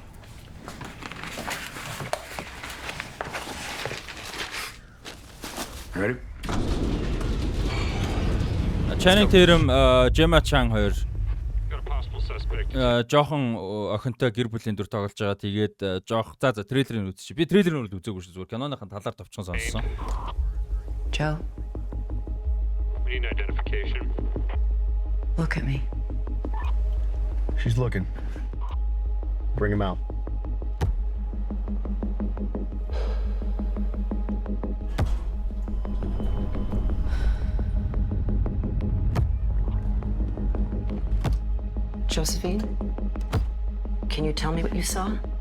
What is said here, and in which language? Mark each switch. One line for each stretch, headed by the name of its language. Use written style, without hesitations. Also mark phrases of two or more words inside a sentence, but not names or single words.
English: Ready?
Mongolian: Channing Tatum, Gemma Chan хоёр жоохон охинтой гэр бүлийн дүр тоглож байгаа. Тэгээд жоох за трейлерыг үзчих. Би трейлерыг л үзээгүй шүү. Зүгээр киноныхын талаар товчхон сонссон.
English: Joe. We need identification. Look at me. She's looking. Bring him out. Josephine, can you tell me what you saw?